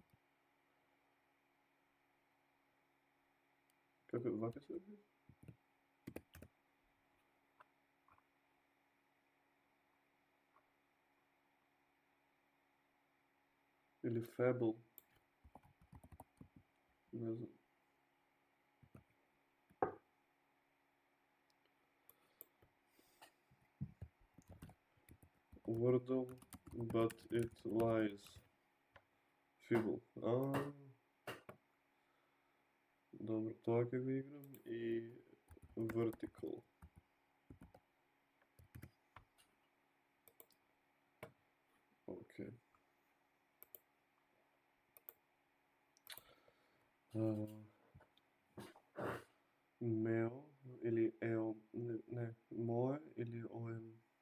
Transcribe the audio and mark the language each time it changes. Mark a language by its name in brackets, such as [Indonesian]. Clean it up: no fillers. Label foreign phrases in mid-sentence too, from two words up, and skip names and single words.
[Macedonian] Како вака се оди? Или Fable. Не знам. [English] Wordle, but it lies. [Macedonian] Fable. Добро, тоа ќе го играм и Vertical. Океј. Мео или Ео, не, Мое или ОМ.